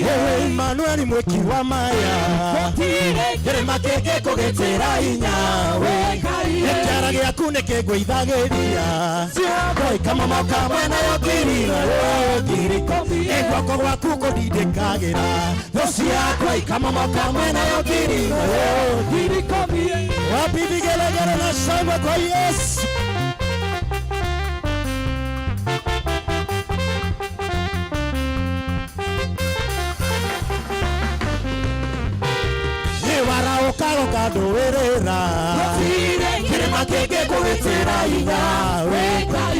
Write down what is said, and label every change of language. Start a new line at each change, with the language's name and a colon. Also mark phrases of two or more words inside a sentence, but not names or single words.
Kikuyu: Imanueli mwĩki wa maya gũtirĩ kĩrĩma kĩngĩkũgĩtĩra hinya we Ngai. Gĩkĩara gĩaku nĩkĩngũithagĩria Ngai kamamo kamwe nayo ngirira ngirikũmie guoko gwaku kũndindĩkagĩra thũ ciakwa ikamamo kamwe nayo ngirira ngirikũmie.
Swahili: Wapi vigelegele na shangwe kwa Yesu.
Kikuyu: Ũkagoka ndũwĩrĩra kĩrĩma kĩngĩkũgĩtĩra hinya we Ngai.